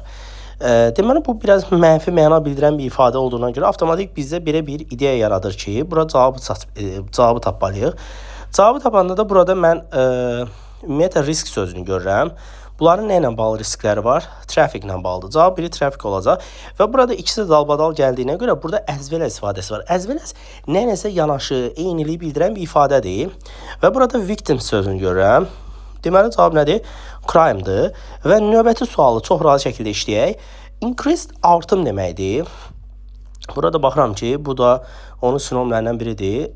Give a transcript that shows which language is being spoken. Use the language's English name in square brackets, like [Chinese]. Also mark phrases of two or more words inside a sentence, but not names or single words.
[Azerbaijani] Deməli bu biraz mənfi məna bildirən bir ifadə olduğuna görə avtomatik bizdə belə bir ideya yaradır ki, bura cavabı tapmalıyıq. Cavabı tapanda da burada mən ümumiyyətlə risk sözünü görürəm. Bunların nə ilə bağlı riskləri var? Traffic ilə bağlıdır. Cavab biri traffic olacaq. Və burada ikisi dalbadal gəldiyinə görə burada [English] as well as [Azerbaijani] ifadəsi var. [English] As well as [Azerbaijani] nə-nəsə yanaşı, eyniliyi bildirən bir ifadədir. Və burada victim sözünü görürəm. Deməli, cavab nədir? Crime-dır. Və növbəti sualı çox rahat şəkildə işləyək. Increased artım deməkdir. Burada baxıram ki, bu da onun sinonimlərindən biridir.